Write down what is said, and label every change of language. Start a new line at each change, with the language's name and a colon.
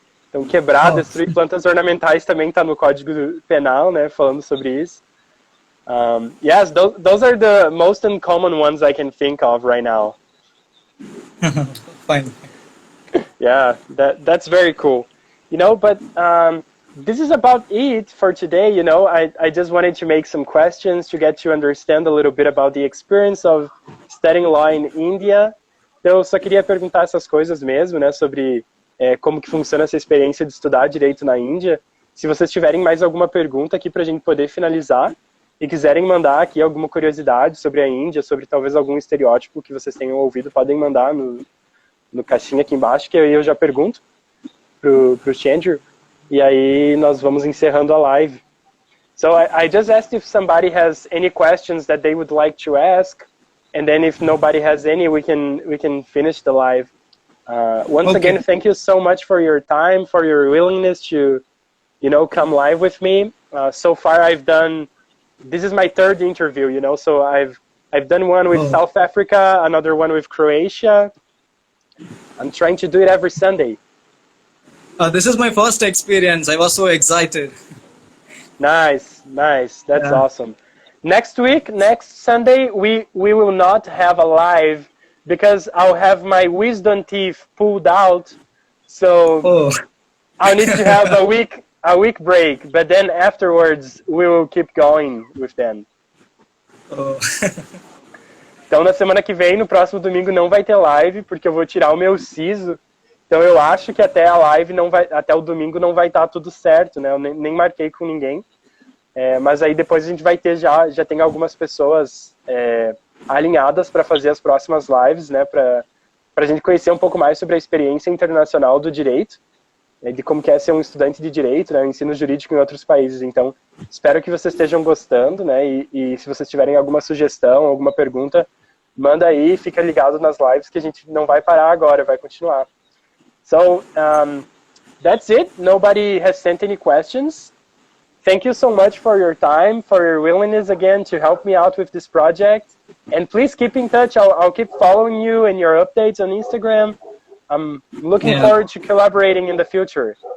Portuguese: Então quebrar, destruir plantas ornamentais também está no Código Penal, né? Falando sobre isso.
English: Yes, those are the most uncommon ones I can think of right now. Fine. Yeah, that's very cool. You know, but this is about it for today. You know, I just wanted to make some questions to get to understand a little bit about the experience of studying law in India.
Portuguese: Então, eu só queria perguntar essas coisas mesmo, né, sobre como que funciona essa experiência de estudar direito na Índia. Se vocês tiverem mais alguma pergunta aqui para a gente poder finalizar e quiserem mandar aqui alguma curiosidade sobre a Índia, sobre talvez algum estereótipo que vocês tenham ouvido, podem mandar no caixinha aqui embaixo, que aí eu já pergunto pro Chandru, e aí nós vamos encerrando a live.
English: So I just asked if somebody has any questions that they would like to ask, and then if nobody has any, we can finish the live. Once again, thank you so much for your time, for your willingness to, you know, come live with me. So far, this is my third interview, you know, so I've done one with South Africa, another one with Croatia. I'm trying to do it every Sunday. This is my first experience. I was so excited. Nice. That's awesome. Next Sunday, we will not have a live because I'll have my wisdom teeth pulled out. So I'll need to have a week break. But then afterwards, we will keep going with them.
Portuguese: Então, na semana que vem, no próximo domingo, não vai ter live, porque eu vou tirar o meu siso. Então, eu acho que até a live até o domingo não vai estar tudo certo, né? Eu nem marquei com ninguém. Mas aí depois a gente vai ter já tem algumas pessoas alinhadas para fazer as próximas lives, né? Para a gente conhecer um pouco mais sobre a experiência internacional do direito. de como que é ser um estudante de direito, né, o ensino jurídico em outros países. Então, espero que vocês estejam gostando, né, e se vocês tiverem alguma sugestão, alguma pergunta, manda aí, fica ligado nas lives que a gente não vai parar agora, vai continuar.
English: So, that's it. Nobody has sent any questions. Thank you so much for your time, for your willingness again to help me out with this project. And please keep in touch. I'll keep following you and your updates on Instagram. I'm looking forward to collaborating in the future.